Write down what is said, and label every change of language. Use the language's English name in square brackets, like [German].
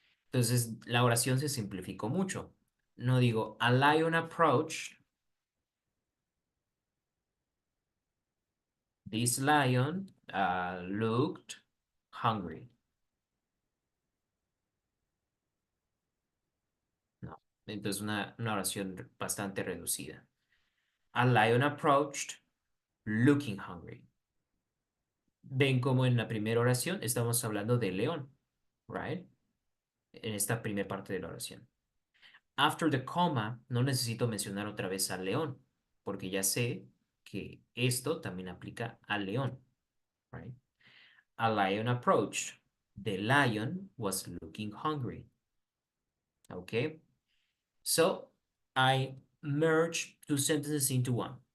[Spanish] Entonces, la oración se simplificó mucho. No digo, [English] a lion approached. This lion looked hungry. [Spanish] No, entonces una oración bastante reducida. [English] A lion approached looking hungry. [Spanish] Ven como en la primera oración estamos hablando de león, right? En esta primera parte de la oración. [English] After the comma, [Spanish] no necesito mencionar otra vez al león, porque ya sé que esto también aplica al león, right? [English] A lion approached. The lion was looking hungry. Okay? So, I merged two sentences into one.